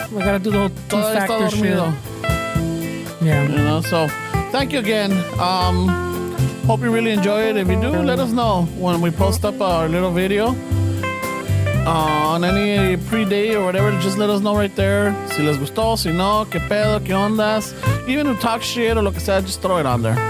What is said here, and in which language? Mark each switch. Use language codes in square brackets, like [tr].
[en] we gotta do the whole [es] todo está [en] two-factor shit. [es] dormido. [en] Yeah. You know, so thank you again. Hope you really enjoy it. If you do, let us know when we post up our little video on any pre-day or whatever. Just let us know right there. [es] Si les gustó, si no, qué pedo, qué ondas. [en] Even if talk shit or [es] lo que sea, [en] just throw it on there.